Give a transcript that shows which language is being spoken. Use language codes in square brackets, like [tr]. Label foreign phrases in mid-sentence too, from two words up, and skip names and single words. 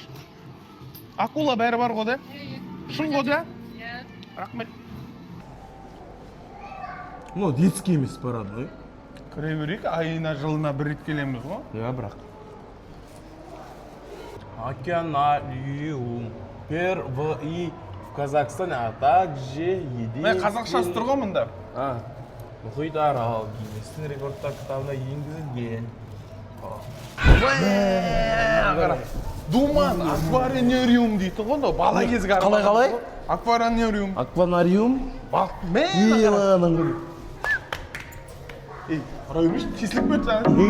[kk] Акула бәрі бар ғой да? Шын ғой да? Рахмет. Ну, детский емес барады ғой. Кіре берейік, айына жылына бір рет келеміз ғой. Иә, бірақ. Океанариум. [ru] Первый в Казахстане, а также единственный... [kk] Қазақшасы тұр ғой мұнда. Мұхит арал Гиннестің рекордтар кітабына енгізілген. Думан, аквариум дейді ғой, бала кезгі арман. Қалай? Аквариум. Акванариум? Мен Райымыш, кесіліп бөтті.